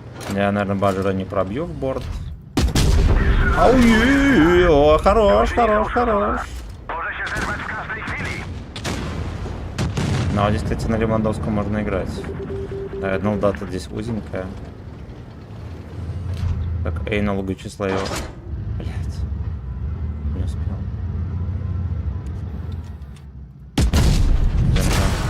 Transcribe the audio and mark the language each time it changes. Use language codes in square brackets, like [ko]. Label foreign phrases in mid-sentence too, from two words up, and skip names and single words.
[ru] Я, наверное, баджера не пробью в борт. Ау, о, хорош. [pl] Możecie zerwać w każdej chwili. [ru] Но здесь, кстати, на Левандовском можно играть. Ну, дата здесь узенькая. Так, Эйна Лугачислаева. Блять. Не успел. Земля.